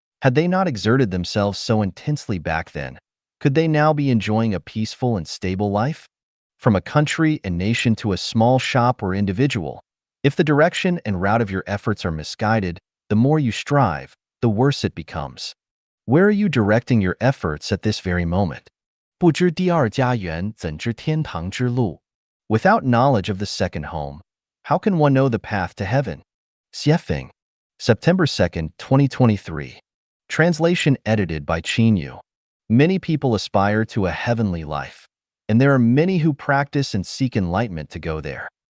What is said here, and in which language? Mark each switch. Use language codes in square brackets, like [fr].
[en] Had they not exerted themselves so intensely back then, could they now be enjoying a peaceful and stable life? From a country and nation to a small shop or individual, if the direction and route of your efforts are misguided, the more you strive, the worse it becomes. Where are you directing your efforts at this very moment? [zh] 不知第二家园，怎知天堂之路? [en] Without knowledge of the second home, how can one know the path to heaven? Xiefeng. September 2nd, 2023. Translation edited by Qin Yu. Many people aspire to a heavenly life, and there are many who practice and seek enlightenment to go there.